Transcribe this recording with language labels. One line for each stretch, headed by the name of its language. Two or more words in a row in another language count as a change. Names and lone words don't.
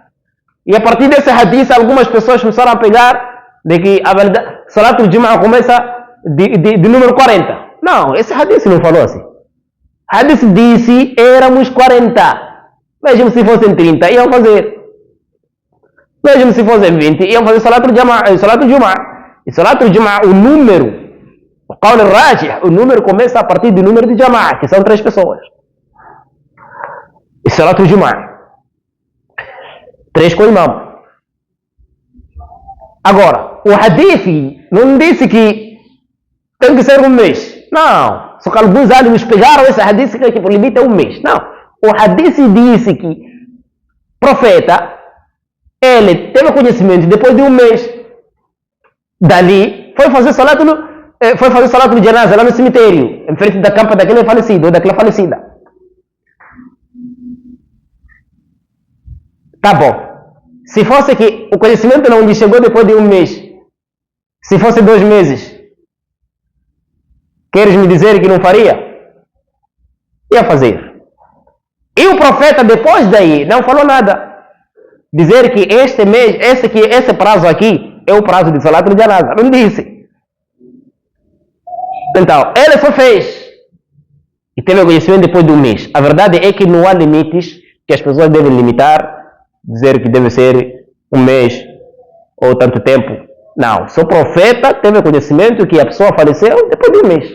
Portuguese: E a partir desse hadith, algumas pessoas começaram a pegar de que a verdade,
Arabic: صلاة الجمعة
Portuguese: começa de número 40. Não, esse hadith não falou assim. Hadith disse, éramos 40. Vejam se fossem 30, iam fazer. Vejam se fossem 20, iam fazer
Arabic: صلاة الجمعة.
Portuguese: E
Arabic: صلاة الجمعة,
Portuguese: o número, o
Arabic: القول الراجح,
Portuguese: o número começa a partir do número de Jama'a, que são 3 pessoas. E
Arabic: صلاة الجمعة,
Portuguese: 3 com o imam. Agora, o hadith não disse que tem que ser um mês. Não. Só que alguns álimos pegaram esse hadith que o limite é um mês. Não. O hadith disse que o profeta, ele teve conhecimento depois de um mês. Dali, foi fazer
Arabic: صلاة الجنازة
Portuguese: lá no cemitério, em frente da campa daquele falecido ou daquela falecida. Tá bom. Se fosse que o conhecimento não lhe chegou depois de um mês, se fosse 2 meses, queres me dizer que não faria? Ia fazer. E o profeta depois daí não falou nada. Dizer que este mês, esse prazo aqui é o prazo de
Arabic: صلاة الجنازة.
Portuguese: Não disse. Então, ele só fez. E teve conhecimento depois de um mês. A verdade é que não há limites que as pessoas devem limitar. Dizer que deve ser um mês ou tanto tempo. Não. Só o profeta teve conhecimento que a pessoa faleceu depois de um mês.